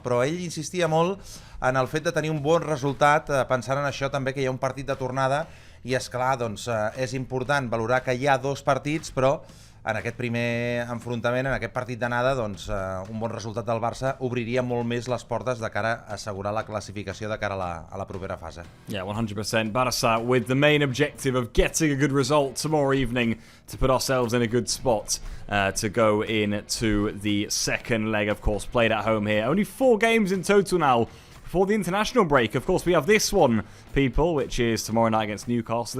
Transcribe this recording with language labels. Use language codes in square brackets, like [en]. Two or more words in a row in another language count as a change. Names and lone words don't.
[ca] Però ell insistia molt en el fet de tenir un bon resultat, pensant en això també que hi ha un partit de tornada i, esclar, doncs, és important valorar que hi ha 2 partits, però en aquest primer enfrontament, en aquest partit d'anada, doncs, un bon resultat del Barça obriria molt més les portes de cara a assegurar la classificació de cara a la propera fase. [en] Yeah, 100%. Barça with the main objective of getting a good result tomorrow evening to put ourselves in a good spot to go into the second leg, of course, played at home here. Only 4 games in total now before the international break. Of course, we have this one, people, which is tomorrow night against Newcastle.